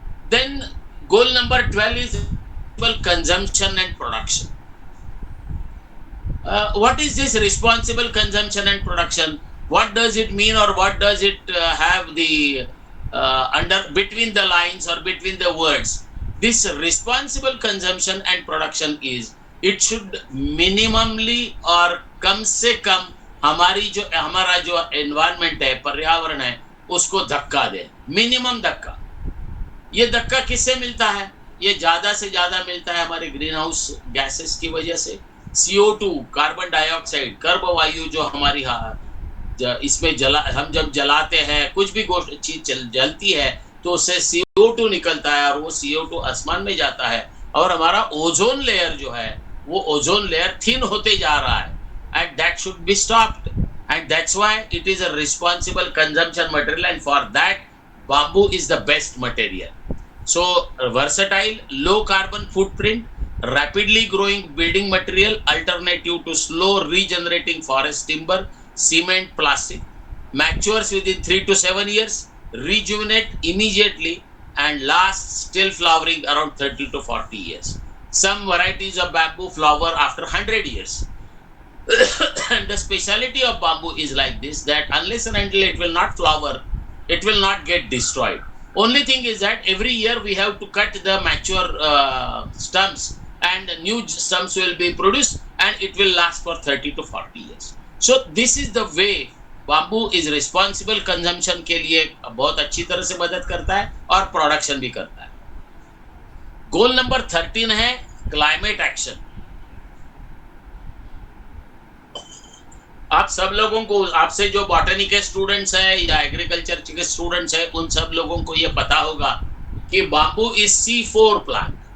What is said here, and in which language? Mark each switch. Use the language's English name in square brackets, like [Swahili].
[English] Then goal number 12 is consumption and production. What is this responsible consumption and production? What does it mean, or what does it have the between the lines or between the words? This responsible consumption and production is, it should minimally [Hindi] और कम से कम हमारा जो environment है, पर्यावरण है, उसको धक्का दे, minimum धक्का। ये धक्का किससे मिलता है? ये ज्यादा से ज्यादा मिलता है हमारे ग्रीन हाउस गैसेस की वजह से। CO2, कार्बन डाइऑक्साइड, कर्ब वायु जो हमारी इसमें हम जब जलाते हैं, कुछ भी चीज जलती है तो उससे CO2 निकलता है और वो CO2 आसमान में जाता है और हमारा ओजोन लेयर जो है वो ओजोन लेयर थिन होते जा रहा है, [English] And that should be stopped, and that's why it is a responsible consumption material, and for that bamboo is the best material. So versatile, low carbon footprint, rapidly growing building material, alternative to slow regenerating forest timber, cement, plastic, matures within 3 to 7 years, rejuvenate immediately, and lasts still flowering around 30 to 40 years. Some varieties of bamboo flower after 100 years. And the speciality of bamboo is like this, that unless and until it will not flower, it will not get destroyed. Only thing is that every year we have to cut the mature stumps, and new stumps will be produced, and it will last for 30 to 40 years. So this is the way bamboo is responsible consumption [Hindi] के लिए बहुत अच्छी तरह से मदद करता है और प्रोडक्शन भी करता है। गोल नंबर 13 है क्लाइमेट एक्शन। आप सब लोगों को, आपसे जो बॉटनी के स्टूडेंट्स हैं या एग्रीकल्चर के स्टूडेंट्स हैं, उन सब लोगों को ये पता होगा कि बाम्बू इज C4 प्लांट।